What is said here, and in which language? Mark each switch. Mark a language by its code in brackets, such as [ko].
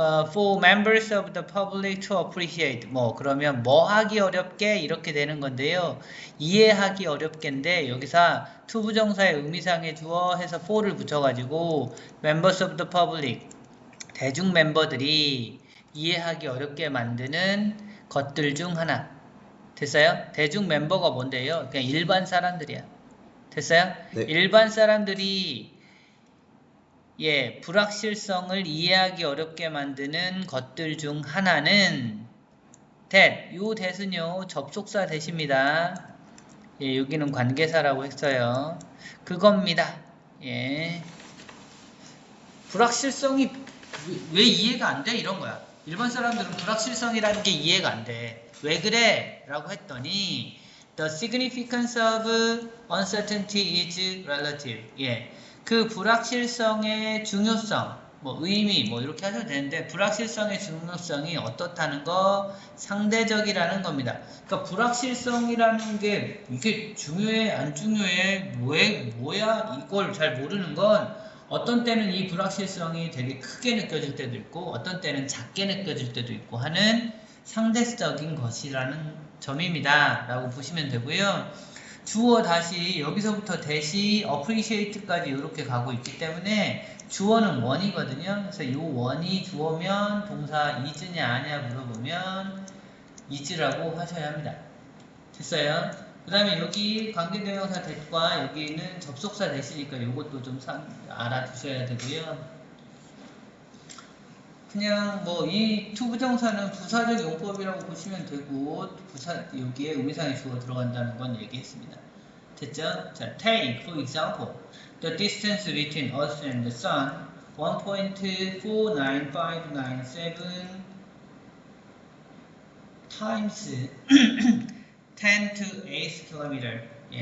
[en] For members of the public to appreciate. [ko] 그러면 하기 어렵게 이렇게 되는 건데요. 이해하기 어렵게인데 여기서 to 부정사의 의미상의 주어 해서 for를 붙여가지고 [en] members of the public [ko] 대중 멤버들이 이해하기 어렵게 만드는 것들 중 하나. 됐어요? 대중 멤버가 뭔데요? 그냥 일반 사람들이야. 됐어요? 네. 일반 사람들이 불확실성을 이해하기 어렵게 만드는 것들 중 하나는 that, 요 that은요 접속사 that입니다. 여기는 관계사라고 했어요. 그겁니다. 불확실성이 왜 이해가 안 돼? 이런 거야. 일반 사람들은 불확실성이라는 게 이해가 안 돼. 왜 그래? 라고 했더니 [en] the significance of uncertainty is relative. [ko] 그 불확실성의 중요성, 의미, 이렇게 하셔도 되는데, 불확실성의 중요성이 어떻다는 거, 상대적이라는 겁니다. 그러니까 불확실성이라는 게, 이게 중요해, 안 중요해, 뭐야, 이걸 잘 모르는 건, 어떤 때는 이 불확실성이 되게 크게 느껴질 때도 있고, 어떤 때는 작게 느껴질 때도 있고 하는 상대적인 것이라는 점입니다. 라고 보시면 되고요. 주어 다시 여기서부터 대시 appreciate까지 이렇게 가고 있기 때문에 주어는 원이거든요. 그래서 이 원이 주어면 동사 is냐 아냐 물어보면 is라고 하셔야 합니다. 됐어요? 그 다음에 여기 관계대명사 that과 여기는 접속사 that이니까 이것도 좀 알아두셔야 되고요. 그냥 이 투부정사는 부사적 용법이라고 보시면 되고 여기에 의미상의 주어 들어간다는 건 얘기했습니다. 됐죠? [en] 자, take for example the distance between us and the sun 1.49597 times 10 to 8 km.